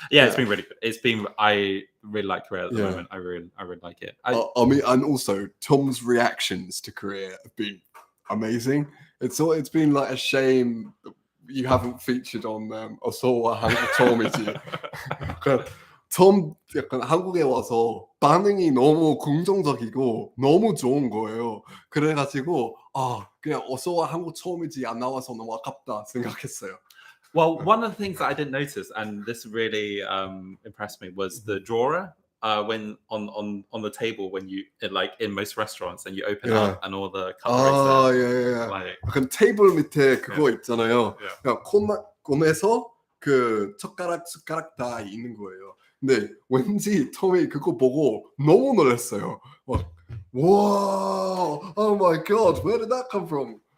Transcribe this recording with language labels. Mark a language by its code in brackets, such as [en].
[en] Yeah, it's been really good. I really like Korea at the moment. I really like it. I mean, and also Tom's reactions to Korea have been amazing. It's been like a shame that you haven't featured on 어서와 한국 처음이지. [ko] 톰 약간 한국에 와서 반응이 너무 긍정적이고 너무 좋은 거예요. 그래가지고 그냥 어서와 한국 처음이지 안 나와서 너무 아깝다 생각했어요. [en] Well, one of the things that I didn't notice, and this really impressed me, was the drawer when on the table when you like in most restaurants and you open up and all the cutlery. Like, [ko] 약간 테이블 밑에 그거 있잖아요. 그냥 콤에서 그 숟가락 다 있는 거예요. 근데 왠지 톰이 그거 보고 너무 놀랐어요. 막 와, [en] oh my god, where did that come from?